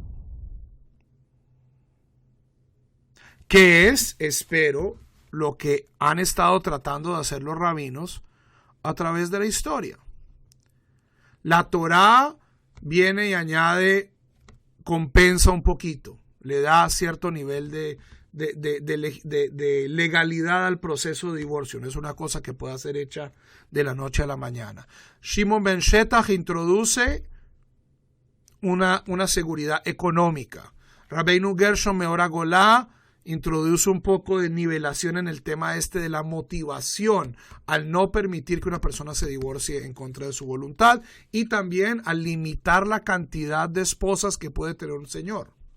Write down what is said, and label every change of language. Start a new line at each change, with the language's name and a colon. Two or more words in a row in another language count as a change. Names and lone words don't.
Spanish: Que es, espero, lo que han estado tratando de hacer los rabinos a través de la historia. La Torá viene y añade, compensa un poquito, le da cierto nivel de legalidad al proceso de divorcio. No es una cosa que pueda ser hecha de la noche a la mañana. Shimon ben Shetach introduce una seguridad económica. Rabbeinu Gershom Meor HaGolá introduce un poco de nivelación en el tema de la motivación al no permitir que una persona se divorcie en contra de su voluntad y también al limitar la cantidad de esposas que puede tener un señor.